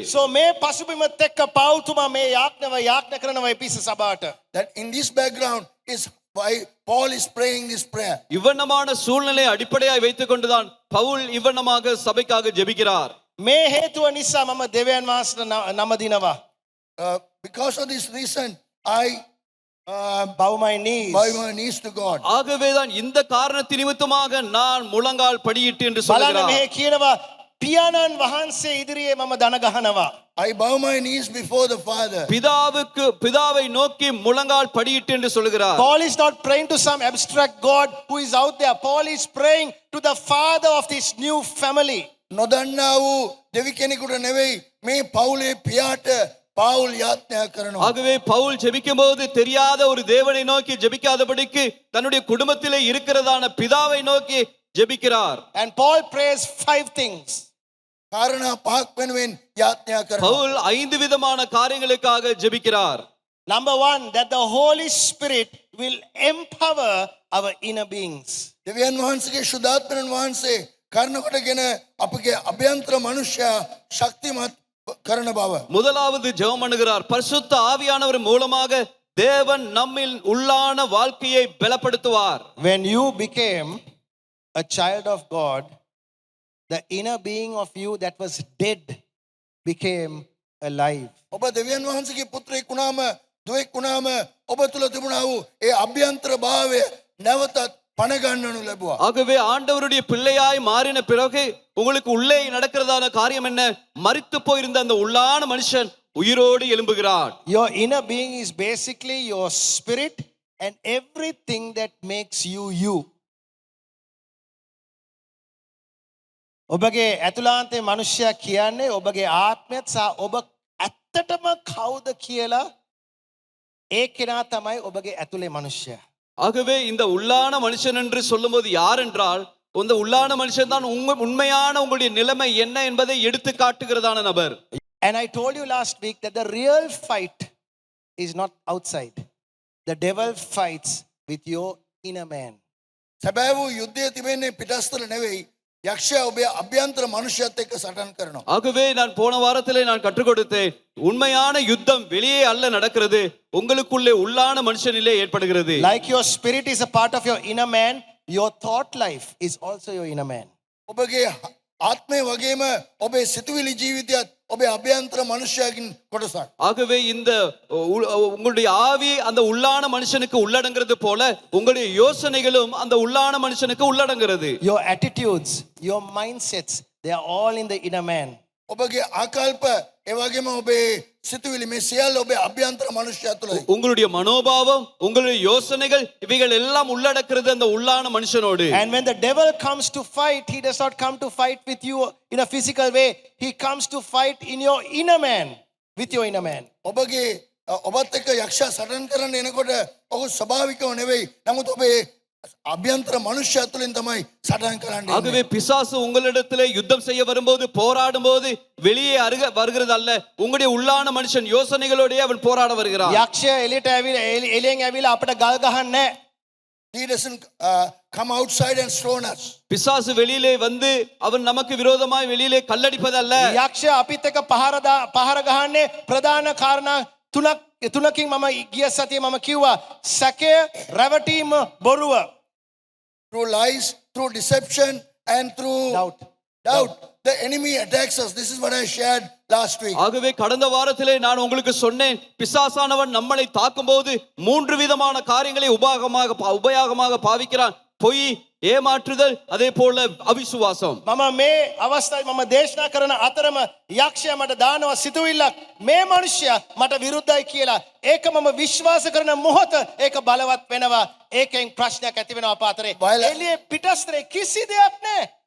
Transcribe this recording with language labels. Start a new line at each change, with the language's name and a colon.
Sinhala: So මේ පසුබිම එක්ක පෞතුමා මේ යාඥා කරනවා එපිස සභාවට.
English: That in this background is why Paul is praying this prayer.
Tamil: இவ்வண்ணமான சூழ்நிலை அடிப்படையாய் வைத்துக் கொண்டுதான் பவுல் இவ்வண்ணமாக சபைக்காக ஜெபிக்கிறார்.
Sinhala: මේ හේතුව නිසා මම දෙවියන් වහන්සේට නම දිනවා.
English: Because of this reason, I bow my knees. bow my knees to God.
Tamil: ஆகவேதான் இந்த காரணத்தின் நிமித்தமாக நான் முழங்கால் படியிட்டு என்று
Sinhala: බලන්න
Tamil: சொல்கிறார்.
Sinhala: මේ කියනවා පියාණන් වහන්සේ ඉදිරියේ මම දන ගහනවා.
English: I bow my knees before the Father.
Tamil: பிதாவை நோக்கி முழங்கால் படியிட்டு என்று சொல்கிறார்.
English: Paul is not praying to some abstract God who is out there. Paul is praying to the father of this new family.
Sinhala: නොදන්නා වූ දෙවි කෙනෙකුට නෙවෙයි මේ පවුලේ පියාට පවුල් යාඥා කරනවා.
Tamil: ஆகவே பவுல் ஜெபிக்கும் போது தெரியாத ஒரு தேவனை நோக்கி ஜெபிக்காதபடிக்கு தன்னுடைய குடும்பத்திலே இருக்கிறதான பிதாவை நோக்கி ஜெபிக்கிறார்.
English: And Paul prays 5 things.
Sinhala: කාරණා පහක් වෙනුවෙන් යාඥා කරනවා.
Tamil: பவுல் 5 விதமான காரியங்களுக்காக ஜெபிக்கிறார்.
English: Number 1, that the Holy Spirit will empower our inner beings.
Sinhala: දෙවියන් වහන්සේගේ ශුද්ධාත්මයන් වහන්සේ කරන කොටගෙන අපගේ අභ්‍යන්තර මනුෂ්‍යයා ශක්තිමත් කරන බව.
Tamil: முதலாவது ஜெபம் பண்ணுகிறார். பரிசுத்த ஆவியானவர் மூலமாக தேவன் நம்மில் உள்ளான வாழ்க்கையை பலப்படுத்துவார்.
English: When you became a child of God, the inner being of you that was dead became alive.
Sinhala: ඔබ දෙවියන් වහන්සේගේ පුත්‍රයෙක් වුණාම දුවෙක් වුණාම ඔබ තුල තිබුණා වූ ඒ අභ්‍යන්තර භාවය නැවතත් පණ ගන්නනු ලැබුවා.
Tamil: ஆகவே ஆண்டவருடைய பிள்ளையாய் மாறின பிறகு உங்களுக்கு உள்ளே நடக்கிறதான காரியம் என்ன? மரித்து போயிருந்த அந்த உள்ளான மனுஷன் உயிரோடு எழும்புகிறார்.
English: Your inner being is basically your spirit and everything that makes you you.
Sinhala: ඔබගේ ඇතුළාන්තයේ මනුෂ්‍යයා කියන්නේ ඔබගේ ආත්මයත් සහ ඔබ ඇත්තටම කවුද කියලා ඒ කෙනා තමයි ඔබගේ ඇතුලේ මනුෂ්‍යයා.
Tamil: ஆகவே இந்த உள்ளான மனுஷன் என்று சொல்லும்போது யார் என்றால் இந்த உள்ளான மனுஷன் தான் உண்மையான உங்களுடைய நிலைமை என்ன என்பதை எடுத்து காட்டுகிறதான நபர்.
English: And I told you last week that the real fight is not outside. The devil fights with your inner man.
Sinhala: සැබෑ වූ යුද්ධය තිබෙන්නේ පිටස්තර නෙවෙයි. යක්ෂයා ඔබේ අභ්‍යන්තර මනුෂ්‍යයත් එක්ක සටන් කරනවා.
Tamil: ஆகவே நான் போன வாரத்திலே நான் கற்றுக் கொடுத்தேன். உண்மையான யுத்தம் வெளியே அல்ல நடக்கிறது, உங்களுக்குள்ளே உள்ளான மனுஷனிலே ஏற்படுகிறது.
English: Like your spirit is a part of your inner man, your thought life is also your inner man.
Sinhala: ඔබගේ ආත්මය වගේම ඔබේ සිතුවිලි ජීවිතයත් ඔබේ අභ්‍යන්තර මනුෂ්‍යයකින් කොටසක්.
Tamil: ஆகவே இந்த உங்களுடைய ஆவி அந்த உள்ளான மனுஷனுக்கு உள்ளடங்கிறது போல உங்களுடைய யோசனைகளும் அந்த உள்ளான மனுஷனுக்கு உள்ளடங்கிறது.
English: Your attitudes, your mindsets, they are all in the inner man.
Sinhala: ඔබගේ ආකල්ප ඒ වගේම ඔබේ සිතුවිලි මේ සියල්ල ඔබේ අභ්‍යන්තර මනුෂ්‍යය තුළයි.
Tamil: உங்களுடைய மனோபாவம் உங்களுடைய யோசனைகள் இவைகள் எல்லாம் உள்ளடக்கிறது அந்த உள்ளான மனுஷனோடு.
English: And when the devil comes to fight, he does not come to fight with you in a physical way. He comes to fight in your inner man, with your inner man.
Sinhala: ඔබගේ ඔබත් එක්ක යක්ෂයා සටන් කරන්න එනකොට ඔහු ස්වභාවිකව නෙවෙයි. නමුත් ඔබේ அபியந்தர மனுஷ துளின் தம்மை சடன் கரண்டே.
Tamil: ஆகவே பிசாசு உங்களிடத்திலே யுத்தம் செய்ய வரும்போது போராடும் போது வெளியே வருகிறது அல்ல, உங்களுடைய உள்ளான மனுஷன் யோசனைகளோடே அவன் போராட வருகிறான்.
Sinhala: යක්ෂය එළියට එළියෙන් ඇවිල්ලා අපිට ගල් ගහන්නේ.
English: He doesn't come outside and stone us.
Tamil: பிசாசு வெளியிலே வந்து அவன் நமக்கு விரோதமாய் வெளியிலே கல்லடிப்பதல்ல.
Sinhala: යක්ෂය අපිත් එක්ක පහර ගහන්නේ ප්‍රධාන කාරණා තුනකින් මම ගිය සතියේ මම කිව්වා. සැකය, රැවටීම, බොරුව.
English: Through lies, through deception and through doubt. The enemy attacks us. This is what I shared last week.
Tamil: ஆகவே கடந்த வாரத்திலே நான் உங்களுக்கு சொன்னேன், பிசாசானவன் நம்மளை தாக்கும்போது மூன்று விதமான காரியங்களை உபயோகமாக பாவிக்கிறான். பொய், ஏமாற்றுதல், அதே போல அவிசுவாசம்.
Sinhala: මම මේ අවස්ථාවේ මම දේශනා කරන අතරම යක්ෂයා මට දානවා සිතුවිල්ලක්, මේ මිනිස්සයා මට විරුද්ධයි කියලා. ඒක මම විශ්වාස කරන මොහොත ඒක බලවත් වෙනවා. ඒකෙන් ප්‍රශ්නයක් ඇති වෙනවා අප අතරේ. එළියේ පිටස්තරේ කිසි දෙයක් නැහැ.